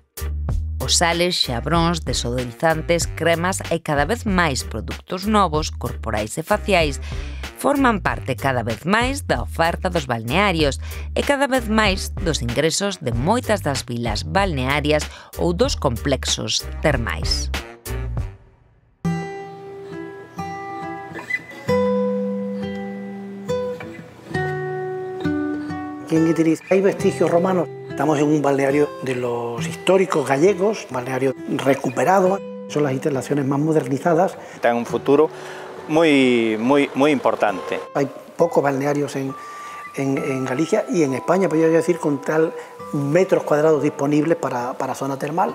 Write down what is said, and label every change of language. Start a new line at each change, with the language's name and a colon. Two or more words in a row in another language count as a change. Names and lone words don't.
Galician: Os sales, xabróns, desodorizantes, cremas e cada vez máis produtos novos, corporais e faciais forman parte cada vez máis da oferta dos balnearios e cada vez máis dos ingresos de moitas das vilas balnearias ou dos complexos termais.
Spanish: Aquí en Guitiriz hay vestigios romanos. Estamos en un balneario de los históricos gallegos, un balneario recuperado. Son las instalaciones más modernizadas. Ten un futuro muy importante. Hay pocos balnearios en Galicia y en España, podría decir, con tal metros cuadrados disponibles para zona termal.